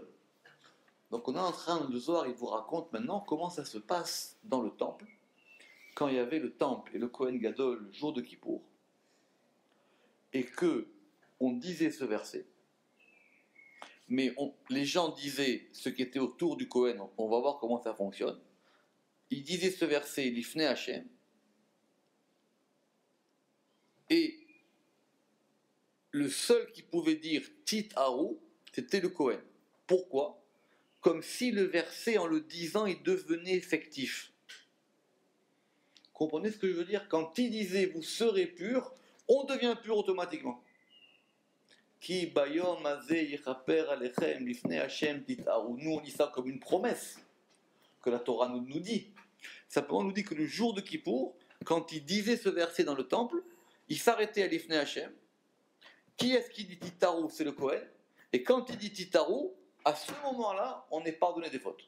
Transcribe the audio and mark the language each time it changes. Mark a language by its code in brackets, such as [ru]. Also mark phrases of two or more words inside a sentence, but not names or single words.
[fr] Donc on est en train de Zohar, il vous raconte maintenant comment ça se passe dans le temple, quand il y avait le temple et le [he] כהן גדול [fr] le jour de Kippour, et que on disait ce verset, mais les gens disaient ce qui était autour du Kohen, on va voir comment ça fonctionne, ils disaient ce verset, [he] לפני ה, [fr] et le seul qui pouvait dire Tit Haru, c'était le Kohen. Pourquoi? Comme si le verset, en le disant, il devenait effectif. Comprenez ce que je veux dire? Quand il disait vous serez purs, on devient pur automatiquement. [he] כי ביום הזה יכפר עליכם לפני ה' תטהרו. [fr] Nous on lit ça comme une promesse que la Torah nous dit. Simplement, on nous dit que le jour de Kippour, quand il disait ce verset dans le temple, il s'arrêtait à [he] לפני ה. [fr] Qui est-ce qui dit Titarou? C'est le Kohen. Et quand il dit Titarou, à ce moment-là, on est pardonné des fautes.